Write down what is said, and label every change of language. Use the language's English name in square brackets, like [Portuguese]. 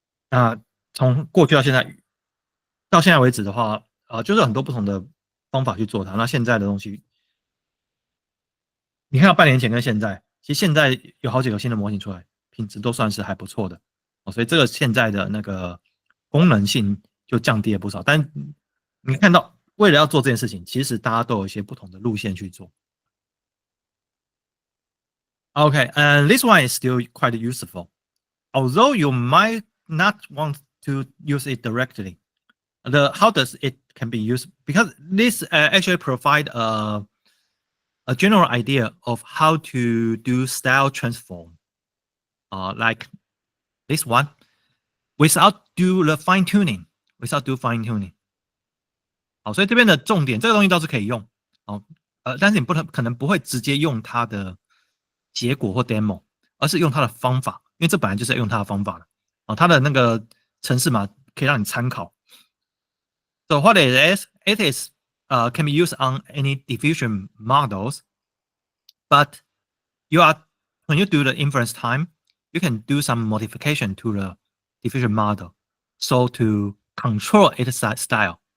[Chinese] 那从过去到现在为止的话，就是很多不同的方法去做它。那现在的东西，你看到半年前跟现在，其实现在有好几个新的模型出来，品质都算是还不错的所以这个现在的那个功能性就降低了不少。但你看到，为了要做这件事情，其实大家都有一些不同的路线去做。 [English] Okay, and this one is still quite useful, although you might not want to use it directly. How does it can be used? Because this actually provide a general idea of how to do style transform, like this one, without do the fine tuning, without do fine tuning. [Chinese] 好，所以这边的重点，这个东西倒是可以用但是你可能不会直接用它的结果或 demo， 而是用它的方法，因为这本来就是要用它的方法的它的那个程式码可以让你参考。 [English] So what it is can be used on any diffusion models, but when you do the inference time, you can do some modification to the diffusion model, so to control its style.